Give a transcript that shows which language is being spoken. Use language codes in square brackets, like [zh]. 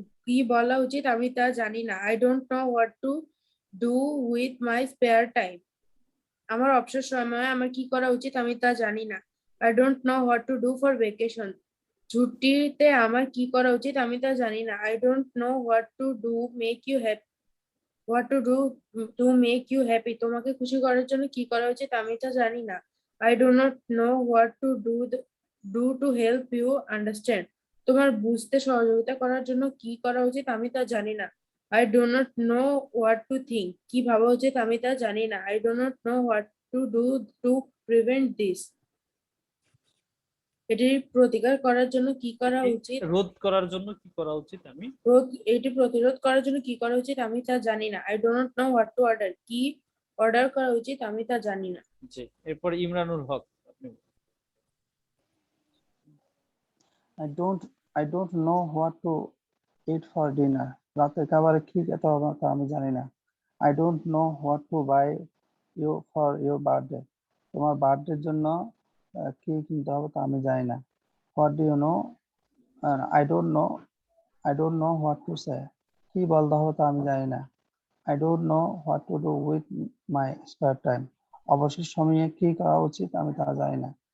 [bn] কি বলা উচিত আমি তা জানি না। [en] I don't know what to do with my spare time. [bn] আমার অবসর সময়ে আমার কি করা উচিত আমি তা জানি না। [en] I don't know what to do for vacation. [bn] ছুটিতে আমার কি করা উচিত আমি তা জানি না। [en] I don't know what to do make you happy. What to do to make you happy. [bn] তোমাকে খুশি করার জন্য কি করা উচিত আমি তা জানি না। [en] I do not know what to do to help you understand. [bn] তোমার বুঝতে সহযোগিতা করার জন্য কি করা উচিত আমি তা জানি না। [en] I do not know what to think. [bn] কি ভাবা উচিত আমি তা জানি না। [en] I do not know what to do to prevent this. [bn] এটির প্রতিকার করার জন্য কি করা উচিত? রোধ করার জন্য কি করা উচিত আমি? এটি প্রতিরোধ করার জন্য কি করা উচিত আমি তা জানি না। [en] I do not know what to order. [bn] কি অর্ডার করা উচিত আমি তা জানি না। জি, এরপরে ইমরানুল হক, আপনি। [en] I don't know what to eat for dinner. [bn] রাতের খাবারে কি খেতে হবে তা আমি জানি না। [en] I don't know what to buy you for your birthday. [bn] তোমার বার্থডের জন্য কি কিনতে হবে তা আমি জানি না। [en] What do you know? I don't know what to say. [bn] কি বলতে হবে তা আমি জানি না। [en] I don't know what to do with my spare time. অবসর সময়ে কি করা উচিত আমি তা জানি না।